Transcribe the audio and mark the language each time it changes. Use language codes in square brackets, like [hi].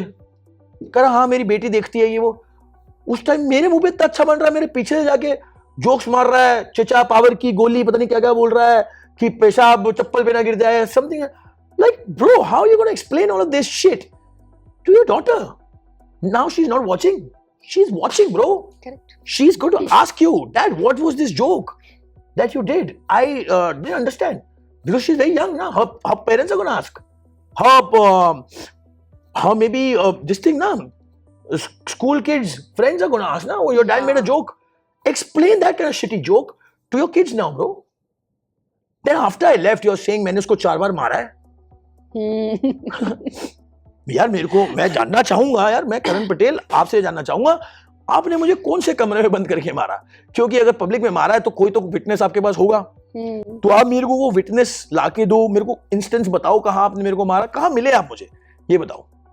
[hi] कह रहा हाँ मेरी बेटी देखती है ये वो। उस टाइम मेरे मुंह पे इतना अच्छा बन रहा है, मेरे पीछे से जाके जोक्स मार रहा है, चचा पावर की गोली पता नहीं क्या क्या बोल रहा है कि पेशाब चप्पल पे ना गिर जाए, [en] Something like bro how you gonna explain all of this shit to your daughter? Now she is not watching, she is watching, bro. Correct. She's going to ask you, Dad, what was this joke that you did? I didn't understand because she's very young now. Her parents are going to ask. Her maybe this thing now. School kids, friends are going to ask now. Oh, your dad made a joke. Explain that kind of shitty joke to your kids now, bro. Then after I left, you're saying [hi] मैंने उसको 4 बार मारा है. यार मेरे को, मैं जानना चाहूंगा यार, मैं करण पटेल आपसे जानना चाहूंगा, आपने मुझे कौन से कमरे में बंद करके मारा? क्योंकि अगर पब्लिक में मारा है तो कोई तो विटनेस आपके पास होगा, तो आप मेरे को वो विटनेस लाके दो, मेरे को इंस्टेंस बताओ कहां आपने मेरे को मारा, कहां मिले आप मुझे, ये बताओ।